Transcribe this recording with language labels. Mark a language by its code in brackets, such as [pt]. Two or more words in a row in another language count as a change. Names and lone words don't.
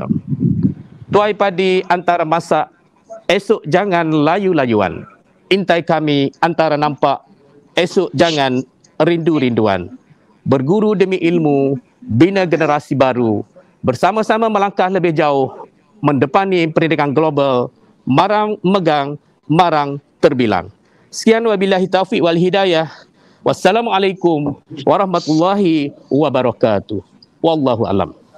[ms] Tuai padi antara masak, esok jangan layu-layuan. Intai kami antara nampak, esok jangan rindu-rinduan. Berguru demi ilmu, bina generasi baru, bersama-sama melangkah lebih jauh, mendepani pendidikan global, marang megang, marang terbilang. [ar] Sekian وبالله التوفيق والهداية. والسلام عليكم ورحمة الله وبركاته. والله أعلم.